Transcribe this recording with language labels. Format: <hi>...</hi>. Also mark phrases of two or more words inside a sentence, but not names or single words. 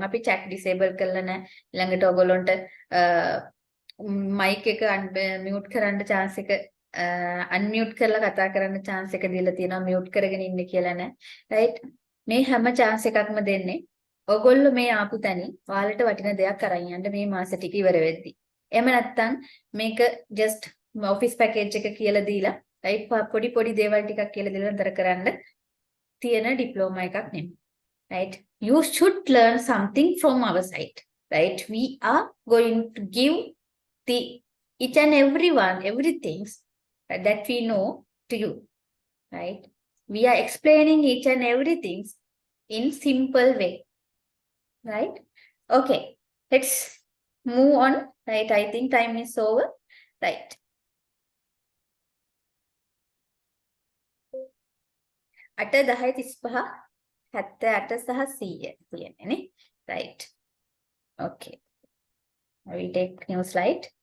<si>අපි</si> <en>chat disable</en> <si>කරලා නැහැ. ළඟට ඔයගොල්ලන්ට mic එක mute කරන්න chance එක unmute කරලා කතා කරන්න chance එක දීලා තියෙනවා. mute කරගෙන ඉන්න කියලා නෑ. right? මේ හැම chance එකක්ම දෙන්නේ ඔයගොල්ලෝ මේ ආපු තැනින් ඔයාලට වටින දෙයක් අරන් යන්න මේ මාස ටික ඉවර වෙද්දි. එහෙම නැත්නම් මේක</si> <en>just office package</en> <si>එක කියලා දීලා right පොඩි පොඩි දේවල් ටිකක් කියලා දීලා නතර කරන්න තියෙන diploma එකක් නෙමෙයි.</si> <en>right? You should learn something from our side. right? We are going to give each and everything that we know to you, right? We are explaining each and everything in simple way, right? Okay, let's move on, right? I think time is over, right?</en> <si>අට 10 35 78 සහ 100 තියෙන්නේ නේ,</si> <en>right? Okay, I will take new slide.</en>